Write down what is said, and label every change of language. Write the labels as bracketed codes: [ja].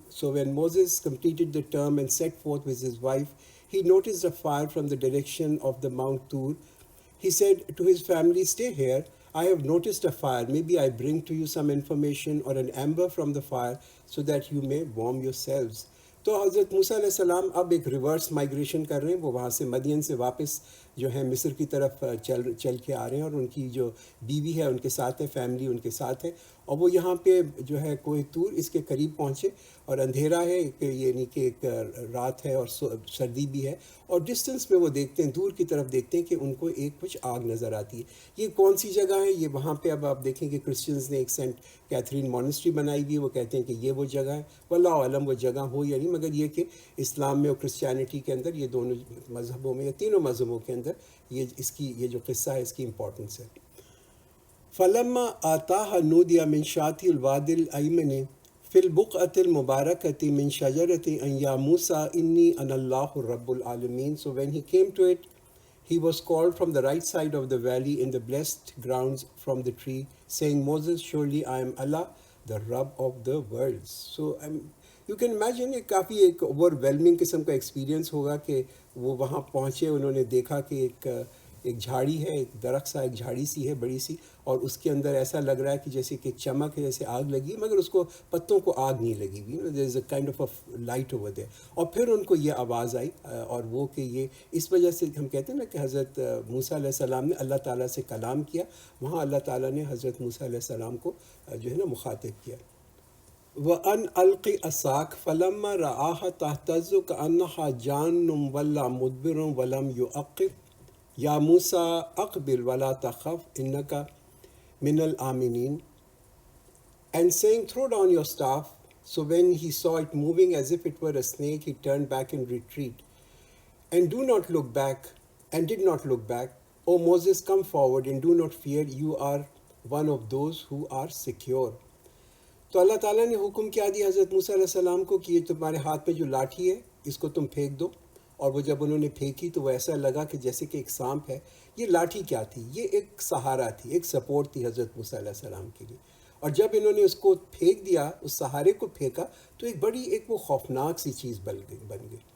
[en] So when Moses completed the term and set forth with his wife, he noticed a fire from the direction of the Mount Tur. He said to his family, stay here. I have noticed a fire. Maybe I bring to you some information or an ember from the fire so that you may warm yourselves. [ur] تو حضرت موسیٰ علیہ السلام اب ایک reverse migration کر رہے ہیں. وہ وہاں سے مدین سے واپس جو ہے مصر کی طرف چل کے آ رہے ہیں، اور ان کی جو بیوی ہے ان کے ساتھ ہے، فیملی ان کے ساتھ ہے. اور وہ یہاں پہ جو ہے کوہ طور اس کے قریب پہنچے، اور اندھیرا ہے، یعنی کہ ایک رات ہے اور سردی بھی ہے، اور ڈسٹنس میں وہ دیکھتے ہیں، دور کی طرف دیکھتے ہیں کہ ان کو ایک کچھ آگ نظر آتی ہے. یہ کون سی جگہ ہے؟ یہ وہاں پہ اب آپ دیکھیں کہ کرسچنز نے ایک سینٹ کیتھرین مونسٹری بنائی ہوئی ہے. وہ کہتے ہیں کہ یہ وہ جگہ ہے. واللہ عالم وہ جگہ ہو یا نہیں، مگر یہ کہ اسلام میں اور کرسچینٹی کے اندر، یہ دونوں مذہبوں میں یا تینوں مذہبوں کے اندر یہ جو قصہ ہے اس کی امپورٹنس ہے. [ar] فَلَمَّا آتَاهَا نُودِيَ مِنْ شَاطِئِ الْوَادِ الْأَيْمَنِ فِي الْبُقْعَةِ الْمُبَارَكَةِ مِنْ شَجَرَةٍ أَنْ يَا مُوسَىٰ إِنِّي أَنَا اللَّهُ رَبُّ الْعَالَمِينَ. [en] So when he came to it, he was called from the right side of the valley in the blessed grounds from the tree, saying, Moses, surely I am Allah, the Rabb of the worlds. So you can imagine [ur] یہ کافی ایک over whelming قسم کا experience ہوگا کہ وہ وہاں پہنچے، انہوں نے دیکھا کہ ایک جھاڑی ہے، ایک درخت سا، ایک جھاڑی سی ہے بڑی سی، اور اس کے اندر ایسا لگ رہا ہے کہ جیسے کہ چمک ہے، جیسے آگ لگی، مگر اس کو پتوں کو آگ نہیں لگی ہوئی. [en] There is a kind of a light over there. [ur] اور پھر ان کو یہ آواز آئی، اور وہ کہ یہ اس وجہ سے ہم کہتے ہیں نا کہ حضرت موسیٰ علیہ السلام نے اللہ تعالیٰ سے کلام کیا. وہاں اللہ تعالیٰ نے حضرت موسیٰ علیہ السلام کو جو ہے نا مخاطب کیا. [ar] وَأَنْ أَلْقِ عَصَاكَ فَلَمَّا رَآهَا تَهْتَزُّ كَأَنَّهَا جَانٌّ وَلَّىٰ مُدْبِرٌ وَلَمْ يُعَقِّبْ یا موسیٰ اقبل ولا تخف انک من الآمنین. [en] And saying, throw down your staff. So when he saw it moving as if it were a snake, he turned back in retreat. And do not look back, and did not look back. O Moses, come forward and do not fear. You are one of those who are secure. [ur] تو اللہ تعالیٰ نے حکم کیا دیا حضرت موسیٰ علیہ السلام کو کہ یہ تمہارے ہاتھ میں جو لاٹھی ہے اس کو تم پھینک دو. اور وہ جب انہوں نے پھینکی تو وہ ایسا لگا کہ جیسے کہ ایک سانپ ہے. یہ لاٹھی کیا تھی؟ یہ ایک سہارا تھی، ایک سپورٹ تھی حضرت موسیٰ علیہ السلام کے لیے. اور جب انہوں نے اس کو پھینک دیا، اس سہارے کو پھینکا، تو ایک بڑی ایک وہ خوفناک سی چیز بن گئی.